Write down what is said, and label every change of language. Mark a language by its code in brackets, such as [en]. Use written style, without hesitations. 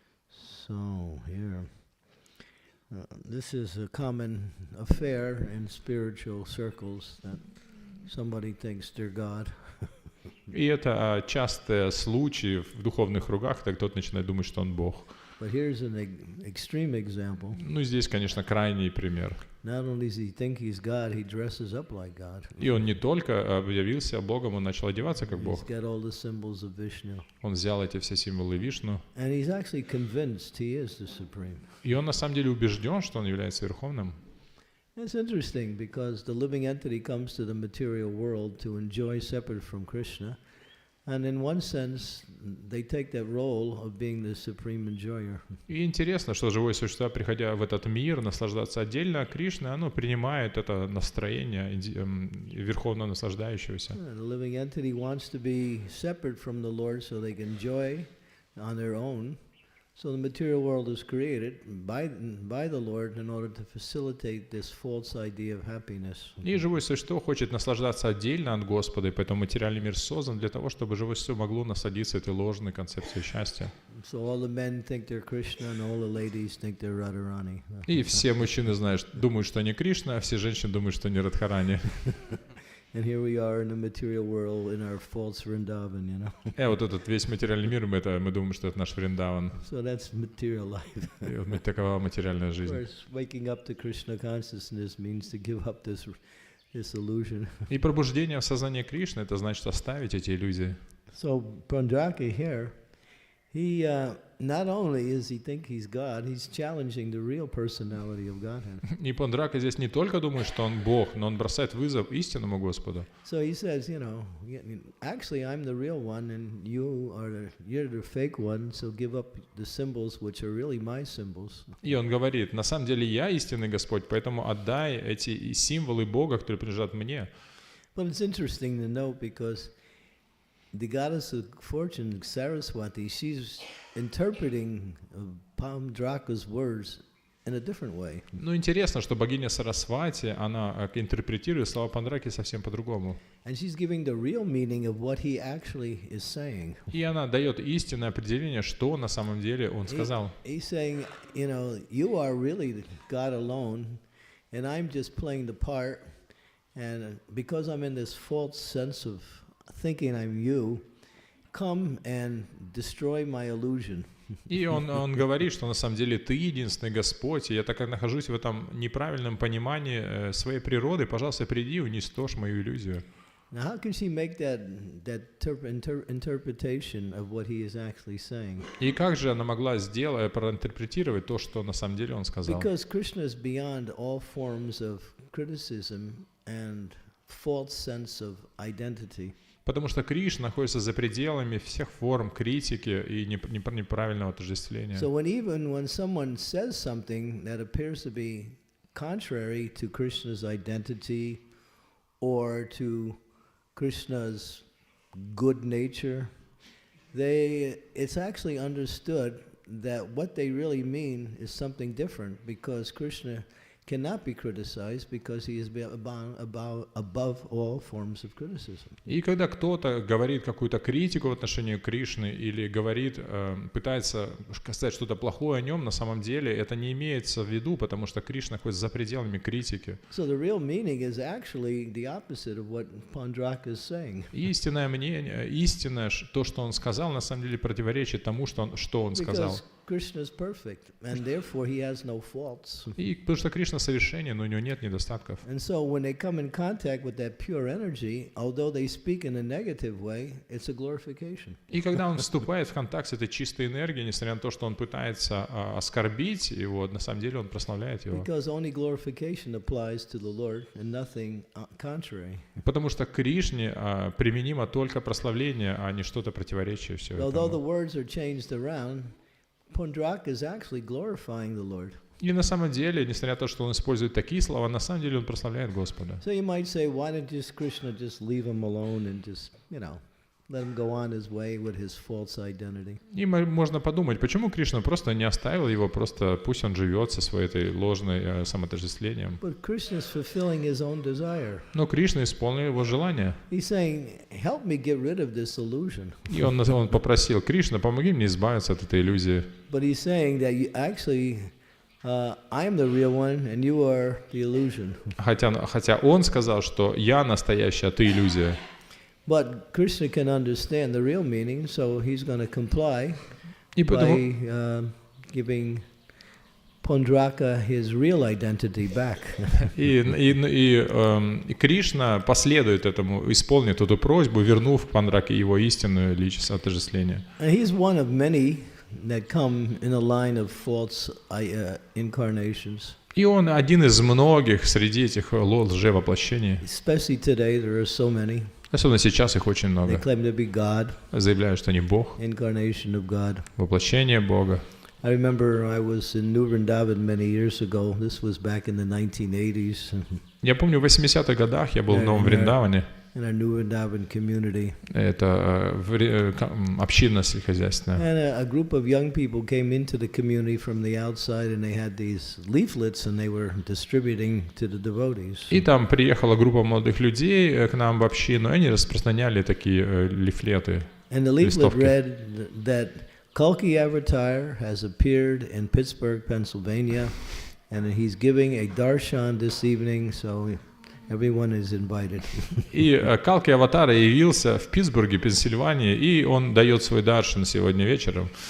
[en] So here, this is a common affair in spiritual circles that somebody thinks they're God. [ru] И это частый случай в духовных кругах, так кто-то начинает думать, что он Бог. [en] But here's an extreme example. [ru] Ну, здесь, конечно, крайний пример. [en] Not only does he think he's God, he dresses up like God. [ru] И он не только объявился Богом, он начал одеваться как Бог. [en] He's got all the symbols of Vishnu. [ru] Он взял эти все символы Вишну. [en] And he's actually convinced he is the supreme. [ru] И он на самом деле убежден, что он является Верховным. [en] It's interesting because the living entity comes to the material world to enjoy separate from Krishna. And in one sense, they take that role of being the supreme enjoyer. [ru] И интересно, что живое существо, приходя в этот мир, наслаждаться отдельно от Кришны, оно принимает это настроение верховно наслаждающегося. [en] The living entity wants to be separate from the Lord so they can enjoy on their own. So the material world is created by the Lord in order to facilitate this false idea of happiness. [ru] И живое существо хочет наслаждаться отдельно от Господа, и поэтому материальный мир создан для того, чтобы живое существо могло насладиться этой ложной концепцией счастья. [en] So all the men think they're Krishna and all the ladies think they're Radharani. [ru] И все мужчины думают, что они Кришна, а все женщины думают, что они Радхарани. [en] And here we are in the material world in our false Vrindavan, you know. [ru] И вот этот весь материальный мир, мы думаем, что это наш Вриндаван. [en] So that's material life. [ru] И вот такова материальная [en] Of [ru] жизнь. [en] course, waking up to Krishna consciousness means to give up this illusion. [ru] И пробуждение в сознании Кришны, это значит оставить эти иллюзии. [en] So Paundra here, he not only is he think he's God, he's challenging the real personality of Godhead. [ru] И Паундрака здесь не только думает, что он Бог, но он бросает вызов истинному Господу. [en] So he says, you know, actually I'm the real one and you're the fake one, so give up the symbols which are really my symbols. [ru] И он говорит, на самом деле я истинный Господь, поэтому отдай эти символы Бога, которые принадлежат мне. [en] But it's interesting to note because the goddess of fortune, Saraswati, she's interpreting Paundraka's words in a different way. [ru] Ну, интересно, что богиня Сарасвати, она интерпретирует слова Паундраки совсем по-другому. [en] And she's giving the real meaning of what he actually is saying. [ru] И она дает истинное определение, что на самом деле он сказал. [en] He's saying, you know, you are really God alone, and I'm just playing the part, and because I'm in this false sense of thinking I'm you, come and destroy my illusion. [ru] И он говорит, что на самом деле ты единственный Господь, и я так как нахожусь в этом неправильном понимании своей природы, пожалуйста, приди и уничтожь мою иллюзию. [en] Now, how can she make that interpretation of what he is actually saying? [ru] И как же она могла проинтерпретировать то, что на самом деле он сказал? [en] Because Krishna is beyond all forms of criticism and false sense of identity. [ru] Потому что Кришна находится за пределами всех форм критики и неправильного отождествления. [en] So when someone says something that appears to be contrary to Krishna's identity or to Krishna's good nature, it's actually understood that what they really mean is something different, because Krishna cannot be criticized because he is above all forms of criticism. [ru] И когда кто-то говорит какую-то критику в отношении Кришны или говорит, пытается сказать что-то плохое о нем, на самом деле это не имеется в виду, потому что Кришна находится за пределами критики. [en] So the real meaning is actually the opposite of what Paundraka is saying. [ru] Истинное мнение, истинное, то, что он сказал, на самом деле противоречит тому, что он сказал. [en] Because Krishna is perfect, and therefore he has no faults. [ru] И потому что Кришна конечно, совершенен, но у него нет недостатков. [en] And so when they come in contact with that pure energy, although they speak in a negative way, it's a glorification. [ru] И когда он вступает в контакт с этой чистой энергией, несмотря на то, что он пытается оскорбить его, на самом деле он прославляет его. [en] Because only glorification applies to the Lord and nothing contrary. [ru] Потому что к Кришне применимо только прославление, а не что-то противоречие все [en] Although the [ru] этому. [en] words are changed around, Paundra is actually glorifying the Lord. [ru] И на самом деле, несмотря на то, что он использует такие слова, на самом деле он прославляет Господа. [en] So you might say, why didn't just Krishna just leave him alone and just, let him go on his way with his false identity? [ru] И можно подумать, почему Кришна просто не оставил его, просто пусть он живет со своей этой ложной самоотождествлением. [en] But Krishna is fulfilling his own desire. [ru] Но Кришна исполнил его желание. [en] He's saying, help me get rid of this illusion. [ru] И он попросил: Кришна, помоги мне избавиться от этой иллюзии. [en] But he's saying that you actually, I'm the real one and you are the illusion. [ru] Хотя он сказал, что я настоящий, а ты иллюзия. [en] But Krishna can understand the real meaning, so he's going to comply by giving Paundraka his real identity back. [ru] И Кришна последует этому, исполнит эту просьбу, вернув Пандраке его истинную личность отождествления. [en] And he's one of many that come in a line of false incarnations. [ru] И он один из многих среди этих лжевоплощений. [en] Especially today, there are so many. [ru] Особенно сейчас их очень [en] They [ru] много. [en] claim to be God, [ru] Заявляют, что они Бог, [en] incarnation of God. [ru] воплощение Бога. [en] I remember I was in New Vrindavan many years ago. This was back in the 1980s. [ru] Я помню, в 80-х годах я был в Новом Вриндаване. [en] In our New Vrindavan community. [ru] Это община сельскохозяйственная. [en] And a group of young people came into the community from the outside, and they had these leaflets, and they were distributing to the devotees. [ru] И там приехала группа молодых людей к нам в общину, и они распространяли такие лифлеты. [en] And the leaflet read that Kalki Avatar has appeared in Pittsburgh, Pennsylvania, and he's giving a darshan this evening, so everyone is invited. [ru] И Калки Аватара явился в Питтсбурге, Пенсильвании, и он дает свой даршан сегодня вечером.